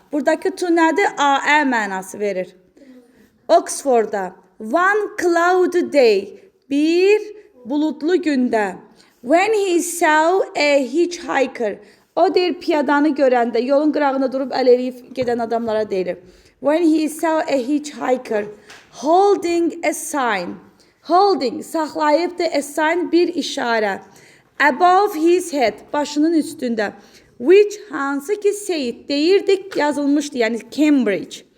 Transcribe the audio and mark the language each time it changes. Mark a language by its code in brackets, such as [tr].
[az] Buradakı to nədir? A-ə mənası verir. Oxford'a. [en] One cloudy day. [az] Bir bulutlu gündə. [en] When he saw a hitchhiker. [az] O deyir piyadanı görəndə, yolun qırağında durub əl eləyib gedən adamlara deyilir. [en] When he saw a hitchhiker holding a sign. [az] Holding, saxlayıbdır [en] a sign [az] bir işarə. [en] Above his head, [az] başının üstündə. Which, hansı ki said, deyirdik, yazılmışdı, yəni Cambridge.